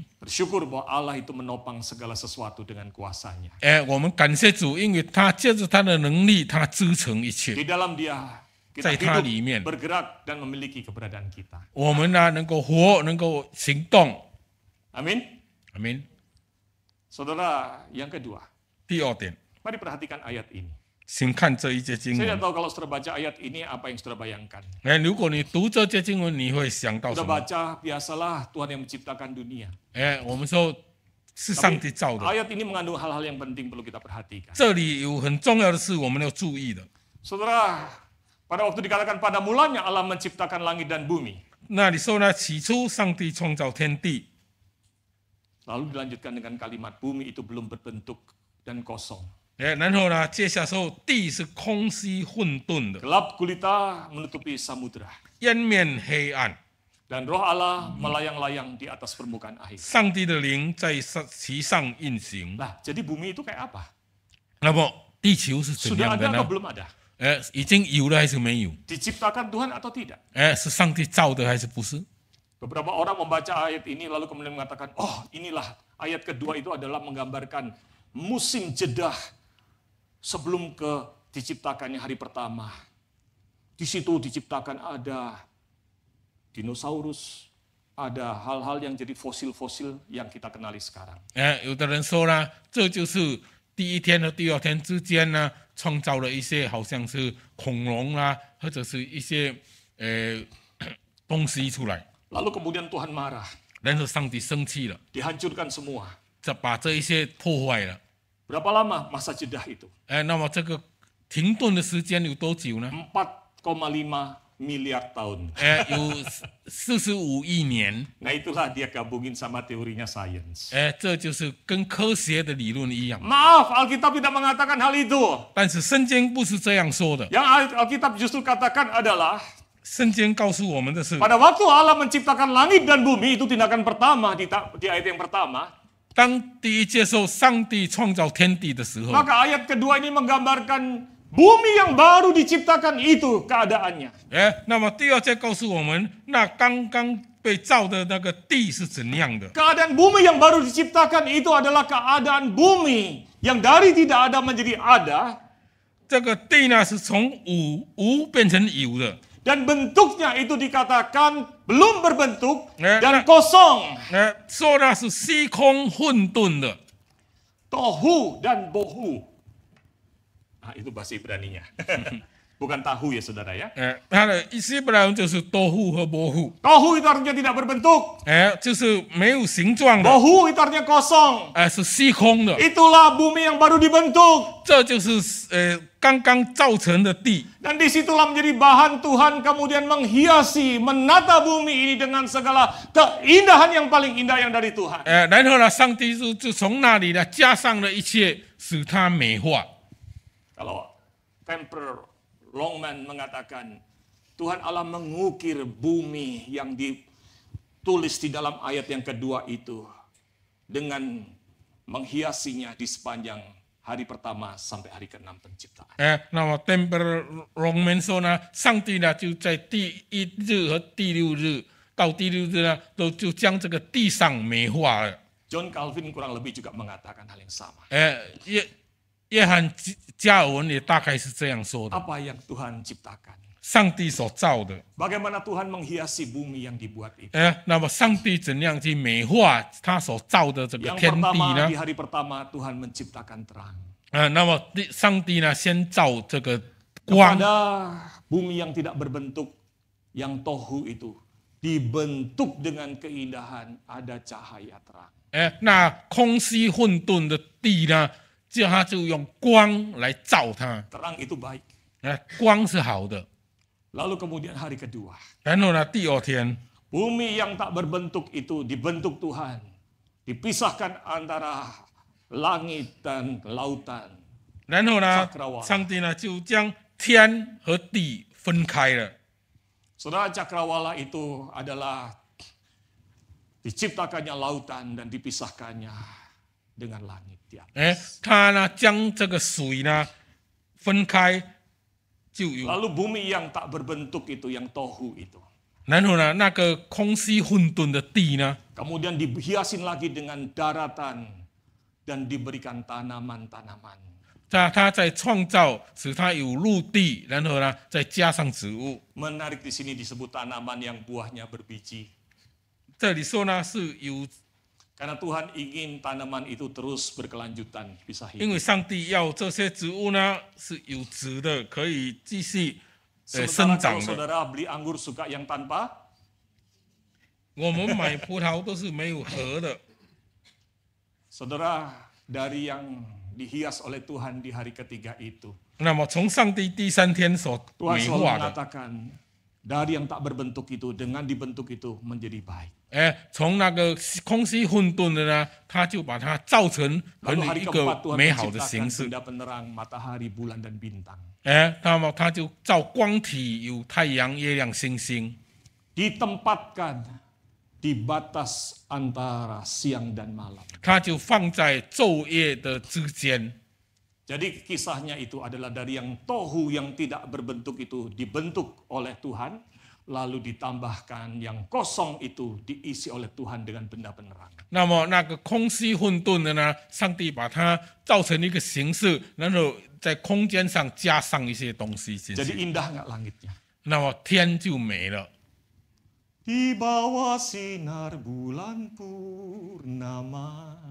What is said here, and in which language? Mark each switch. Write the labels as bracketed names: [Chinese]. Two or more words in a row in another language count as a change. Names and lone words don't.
[Indonesian] Bersyukur bahwa Allah itu menopang segala sesuatu dengan kuasanya. [Chinese] 我们感谢主，因为他借着他的能力，他支撑一切。 [Indonesian] Di dalam Dia kita [Chinese] 在他 [Indonesian] hidup, [Chinese] 里面， [Indonesian] bergerak dan memiliki keberadaan kita. [Chinese] 我们呢能够活，能够行动。 [Indonesian] Amin. [Chinese] 阿明。 [Indonesian] Saudara, yang kedua, [Chinese] 第二点， [Indonesian] mari perhatikan ayat ini. [Chinese] 请看这一节经 [Indonesian] Saya [Chinese] 文 [Indonesian] tidak。tahu kalau saudara baca ayat ini apa yang saudara bayangkan. [Chinese] 如果你读这节经文，你会想到什 [Indonesian] Saudara [Chinese] 么？ [Indonesian] baca, biasalah Tuhan yang menciptakan dunia. [Chinese] 我们说是上帝造的。 [Indonesian] Ayat ini mengandung hal-hal yang penting perlu kita perhatikan. [Chinese] 这里有很重要的事，我们要注意的。 [Indonesian] Saudara, pada waktu dikatakan pada mulanya Allah menciptakan langit dan bumi. [Chinese] 那你说呢？起初上帝创造天地， [Indonesian] Lalu dilanjutkan dengan kalimat bumi itu belum berbentuk dan kosong. [Chinese] 然后呢，接下说地是空虚混沌的， [Indonesian] Gelap gulita menutupi samudera. [Chinese] 渊面黑暗。 [Indonesian] Dan roh Allah melayang-layang di atas permukaan air. [Chinese] 上帝的灵在其上运行。 [Indonesian] Nah, jadi bumi itu kayak apa? [Chinese] 那么地球是怎 [Indonesian] Sudah [Chinese] 样 [Indonesian] ada [Chinese] 的 [Indonesian] atau [Chinese] 呢？ [Indonesian] belum ada? [Chinese] 已经有了还是没有？ [Indonesian] Diciptakan Tuhan atau tidak? [Chinese] 是上帝造的还是不是？ [Indonesian] Beberapa orang membaca ayat ini lalu kemudian mengatakan, oh inilah ayat kedua itu adalah menggambarkan musim jeda sebelum diciptakannya hari pertama. Di situ diciptakan ada dinosaurus, ada hal-hal yang jadi fosil-fosil yang kita kenali sekarang. [Chinese] 有的人说呢，这就是第一天和第二天之间呢，创造了一些好像是恐龙啦，或者是一些东西出来。 [Indonesian] Lalu kemudian Tuhan marah, [Chinese] 然后上帝生气了， [Indonesian] dihancurkan semua. [Chinese] 把这一些破坏了。 [Indonesian] Berapa lama masa jeda itu? [Chinese] 那么这个停顿的时间有多久呢？ [Indonesian] 4,5 miliar tahun. [Chinese] 有45亿年。 [Indonesian] Nah itulah dia gabungin sama teorinya sains. [Chinese] 这就是跟科学的理论一样。 [Indonesian] Maaf, Alkitab tidak mengatakan hal itu. [Chinese] 但是圣经不是这样说的， [Indonesian] Yang Alkitab justru katakan adalah [Chinese] 圣经告诉我们的是， [Indonesian] pada waktu Allah menciptakan langit dan bumi, itu tindakan pertama di ayat yang pertama. [Chinese] 当第一接受上帝创造天地的时候， [Indonesian] Maka ayat kedua ini menggambarkan bumi yang baru diciptakan itu keadaannya. [Chinese] 那么第二节告诉我们，那刚刚被造的那个地是怎样的？ [Indonesian] Keadaan bumi yang baru diciptakan itu adalah keadaan bumi yang dari tidak ada menjadi ada. [Chinese] 这个地呢是从无变成有的， [Indonesian] Dan bentuknya itu dikatakan belum berbentuk dan Nah. kosong. [Chinese] 说那是虚空混沌的。 [Indonesian] tohu dan bohu. Nah, itu bahasa Ibraninya. Bukan tahu ya saudara ya. [Chinese] 它的希伯来文就是多户和伯户， [Indonesian] Tohu itu artinya tidak berbentuk. [Chinese] 就是没有形状的， [Indonesian] Bohu itu artinya kosong. [Chinese] 是虚空的， [Indonesian] Itulah bumi yang baru dibentuk. [Chinese] 这就是刚刚造成的地。 [Indonesian] Dan disitulah menjadi bahan Tuhan kemudian menghiasi, menata bumi ini dengan segala keindahan yang paling indah yang dari Tuhan. [Chinese] 然后呢，上帝就从那里呢加上了一切，使它美化。 [Indonesian] Kalau Kemper Longman mengatakan Tuhan Allah mengukir bumi yang ditulis di dalam ayat yang kedua itu dengan menghiasinya di sepanjang hari pertama sampai hari ke-6 penciptaan. [Chinese] 那么 Temper Longman 说呢，上帝呢就在第1日和第6日到第6日呢，就将这个地上美化了。 [Indonesian] John Calvin kurang lebih juga mengatakan hal yang sama. [Chinese] 约翰加尔文也大概是这样说的。 [Indonesian] Apa yang Tuhan ciptakan? [Chinese] 上帝所造的， [Indonesian] Bagaimana Tuhan menghiasi bumi yang dibuat itu? [Chinese] 那么上帝怎样去美化他所造的这个 [Indonesian] Yang [Chinese] 天地 [Indonesian] pertama [Chinese] 呢 [Indonesian] di？hari pertama Tuhan menciptakan terang. [Chinese] 那么上帝呢先造这个光， [Indonesian] Kepada bumi yang tidak berbentuk, yang tohu itu dibentuk dengan keindahan, ada cahaya terang. [Chinese] 那空虚混沌的地呢，他就用光来照它。 [Indonesian] Terang itu baik. [Chinese] 光是好的。 [Indonesian] Lalu kemudian hari kedua, [Chinese] 然后呢，第2天， [Indonesian] bumi yang tak berbentuk itu dibentuk Tuhan. Dipisahkan antara langit dan lautan. [Chinese] 然后呢 [Indonesian] Cakrawala， [Chinese] 上帝呢就将天和地分开了。 [Indonesian] Saudara, cakrawala itu adalah diciptakannya lautan dan dipisahkannya dengan langit di atas. [Chinese] 他呢将这个水呢分开，就有。 [Indonesian] Lalu bumi yang tak berbentuk itu, yang tohu itu, [Chinese] 然后呢，那个空虚混沌的地呢， [Indonesian] kemudian dihiasin lagi dengan daratan dan diberikan tanaman-tanaman. [Chinese] 他在创造，使它有陆地，然后呢再加上植物。 [Indonesian] Menarik di sini disebut tanaman yang buahnya berbiji. [Chinese] 这里说呢是有， [Indonesian] Karena Tuhan ingin tanaman itu terus berkelanjutan, bisa [Chinese] 因 [Indonesian] hidup. [Chinese] 为上帝要这些植物呢是有植的，可以继续 [Indonesian] Sementara [Chinese] 生 [Indonesian] kalau [Chinese] 长的。 [Indonesian] saudara beli anggur suka yang tanpa, [Chinese] 我们买葡萄都是没有核的， [Indonesian] saudara dari yang dihias oleh Tuhan di hari ketiga itu, [Chinese] 那么从上帝第3天所 [Indonesian] Tuhan [Chinese] 美 [Indonesian] selalu [Chinese] 化的， [Indonesian] mengatakan dari yang tak berbentuk itu dengan dibentuk itu menjadi baik. [Chinese] 从那个空虚混沌的呢，他就把它造成很 [Indonesian] Lalu hari [Chinese] 一 [Indonesian] keempat [Chinese] 个 [Indonesian] Tuhan [Chinese] 美好的 [Indonesian] menciptakan [Chinese] 形式。 [Indonesian] benda penerang, matahari, bulan dan bintang. [Chinese] 那么他就造光体，有太阳、月亮、星星， [Indonesian] Ditempatkan di batas antara siang dan malam. [Chinese] 他就放在昼夜的之间。 [Indonesian] Jadi kisahnya itu adalah dari yang tohu yang tidak berbentuk itu dibentuk oleh Tuhan, lalu ditambahkan yang kosong itu diisi oleh Tuhan dengan benda penerang. [Chinese] 那么那个空虚混沌的呢，上帝把它造成一个形式，然后在空间上加上一些东西进 [Indonesian] Jadi [Chinese] 去， [Indonesian] indah nggak langitnya? [Chinese] 那么天就没了。 [Indonesian] Di bawah sinar bulan purnama.